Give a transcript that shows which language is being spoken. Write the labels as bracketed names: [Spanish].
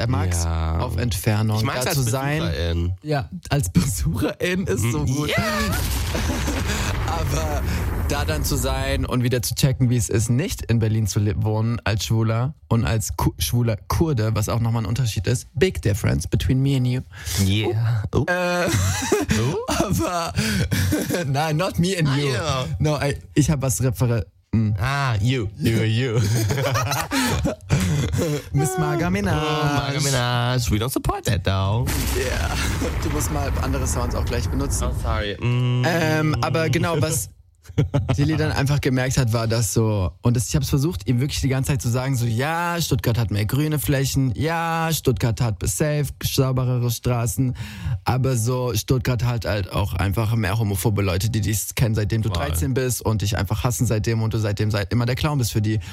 [German] Er mag es auf Entfernung. Ich mag es als Besucherin. Ja, als Besucherin ist so gut. Aber da dann zu sein und wieder zu checken, wie es ist, nicht in Berlin zu wohnen als Schwuler und als schwuler Kurde, was auch nochmal ein Unterschied ist. [English] Big difference between me and you. Yeah. [German] Aber, nein, [English] not me and you. No, [German] ich habe was [English] You. You. Miss Marga Minaj. Marga Minaj, we don't support that though. Yeah. [German] Du musst mal andere Sounds auch gleich benutzen. [English] Oh, sorry. [German] Aber genau, was Dilly dann einfach gemerkt hat, war das so, und ich habe es versucht, ihm wirklich die ganze Zeit zu sagen, so, ja, Stuttgart hat mehr grüne Flächen, ja, Stuttgart hat safe, sauberere Straßen, aber so, Stuttgart hat halt auch einfach mehr homophobe Leute, die dich kennen, seitdem du 13 bist und dich einfach hassen seitdem und du seitdem immer der Clown bist für die.